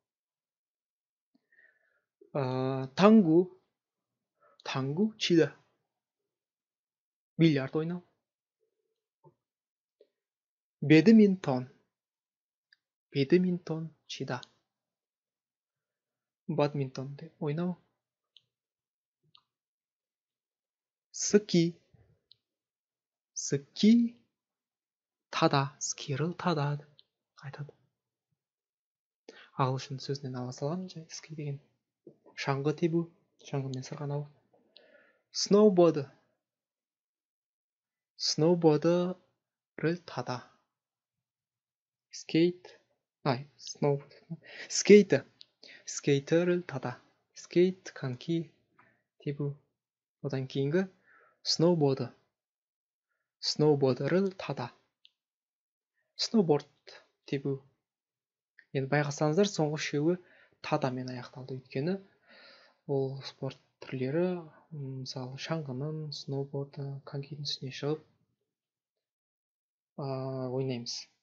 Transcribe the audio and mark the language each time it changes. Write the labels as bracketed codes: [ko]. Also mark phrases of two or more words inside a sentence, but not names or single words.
[ko] 당구 치다. [kk] бильярд ойнау. [ko] 배드민턴 치다. [kk] badminton деп ойнау. [ko] 스키 타다. 스키를 타다 айтады. [kk] ағылшын сөзінен ала салған жай ски деген. шаңғы тебу, шаңғымен сырғанау. [ko] 스노보드를 타다. 스케이트를 타다. [kk] 스케이트 коньки тебу. одан кейінгі [ko] 스노보드를 타다. [kk] сноуборд тебу. Енді байқасаңыздар, соңғы үшеуі тадамен аяқталды. Өйткені ол спорт түрлері, мысалы шаңғының, сноубордың, конькидің үстіне шығып ойнаймыз.